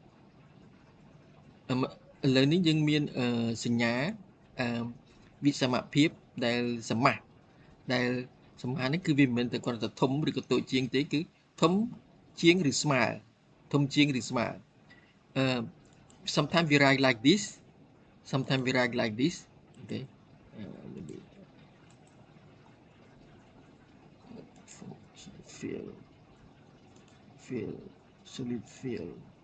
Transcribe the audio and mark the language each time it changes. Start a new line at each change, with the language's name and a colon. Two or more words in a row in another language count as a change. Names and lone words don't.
Khmer: ឥឡូវនេះយើងមានសញ្ញាវិសមភាពដែលសមាសនេះគឺវាមិនមែនតែគ្រាន់តែធំឬក៏តូចជាងទេគឺធំជាងឬស្មើ
English: sometimes we write like this, okay. Maybe solid field.